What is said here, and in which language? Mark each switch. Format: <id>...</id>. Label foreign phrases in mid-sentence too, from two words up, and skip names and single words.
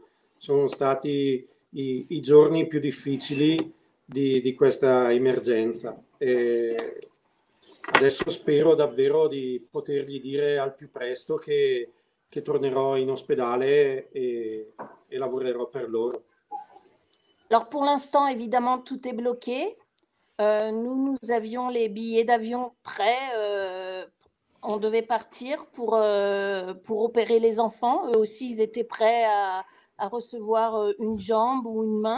<it>Sono stati i giorni più difficili di questa emergenza. Adesso spero davvero di potergli dire al più presto che tornerò in ospedale e lavorerò per loro.</it> <fr>Alors pour l'instant, évidemment, tout est bloqué. Nous avions les billets d'avion prêts. On devait partir pour opérer les enfants. Eux aussi, ils étaient prêts à recevoir une jambe ou une main.</fr>